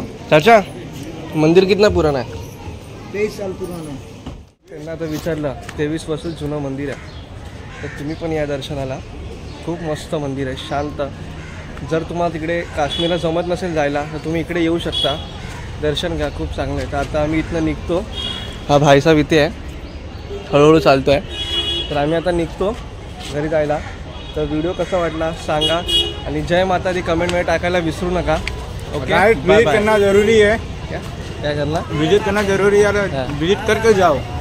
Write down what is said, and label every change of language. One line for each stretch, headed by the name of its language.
Hindi: चाचा मंदिर कितना पुराना है? 23 साल पुराना.
Marathi: त्यांना आता विचारलं 23 वर्ष जुनं मंदिर आहे. तर तुम्ही पण या दर्शनाला. खूप मस्त मंदिर आहे, शांत. जर तुम्हाला तिकडे काश्मीरला जमत नसेल जायला तर तुम्ही इकडे येऊ शकता. दर्शन घ्या, खूप चांगलं आहे. तर आता आम्ही इथनं निघतो. हा भाईसाहेब इथे आहे, हळूहळू चालतो आहे. तर आम्ही आता निघतो घरी जायला. तर व्हिडिओ कसा वाटला सांगा आणि जय माता दी कमेंटमध्ये टाकायला विसरू नका. ओके,
Hindi: राइट, विजिट करना जरूरी है. क्या करना? विजिट करना जरूरी है. विजिट करके जाओ.